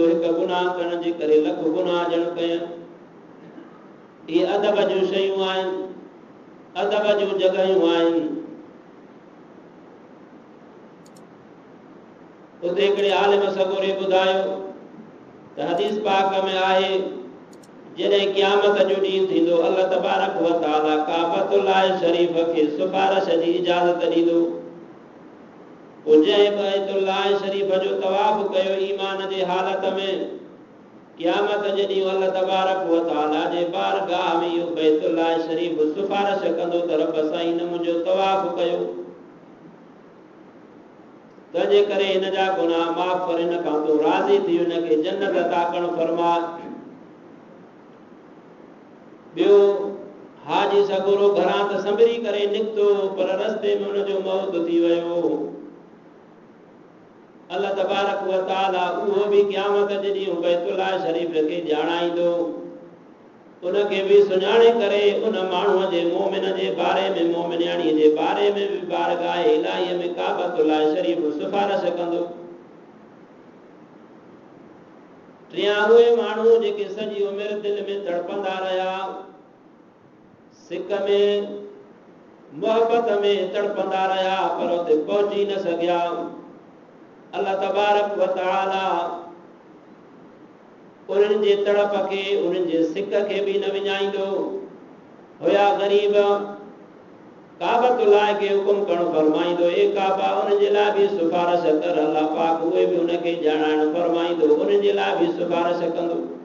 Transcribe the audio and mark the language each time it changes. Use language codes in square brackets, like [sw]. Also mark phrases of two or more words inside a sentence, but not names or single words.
[sd] हिकु गुनाह करण जे करे लख गुनाह ॼण कया। ये अदब जूं शयूं आहिनि, अदब जूं जॻहियूं आहिनि। उते हिकिड़े आलिम सगोरे ॿुधायो त हदीस पाक में आहे, जॾहिं क़यामत जो ॾींहुं थींदो, अल्लाह तबारक व तआला काबतुल्लाह शरीफ खे सिफारिश जी इजाज़त ॾींदो। पोइ जंहिं बैतुल्लाह शरीफ जो तवाफ़ कयो ईमान जे हालत में, क़यामत जे ॾींहुं अल्लाह तबारक व तआला जे बारगाह में इहो बैतुल्लाह शरीफ सिफारिश कंदो त रब साईं ने मुंहिंजो तवाफ़ कयो, तंहिंजे करे हिन जा गुनाह माफ़ कर, हिन खां तूं राज़ी थी हुनखे जन्नत अता करणु फरमा। ॿियो हाजी सगोरो घरां त संभरी करे निकितो, पर रस्ते में हुनजो मौत थी वियो। अल्लाह तबारक व तआला उहो भी क़यामत जे ॾींहुं बैतुल्लाह शरीफ खे ॼाणाईंदो, उनखे भी सुञाणे करे उन माण्हूअ जे मोमिन जे बारे में, मोमिनियाणीअ जे बारे में भी बारगाह इलाही में काबतुल्लाह शरीफ सिफारिश कंदो। टियां उहे माण्हू जेके सॼी उमिरि दिल में तड़पंदा रहिया, सिक में मोहब्बत में तड़पंदा रहिया, पर उते पहुची न सघिया। अल्लाह तबारक व तआला उन्हनि जे तड़प खे, उन्हनि जे सिक खे भी न विञाईंदो। हुया ग़रीब, काबतुल्लाह खे हुकुम करणु फरमाईंदो, ए काबा उन जे लाइ भी सिफारिश कर। अल्लाह पाक उहे भी उनखे ॼाणाइणु फरमाईंदो, उन जे लाइ भी सिफारिश कंदो।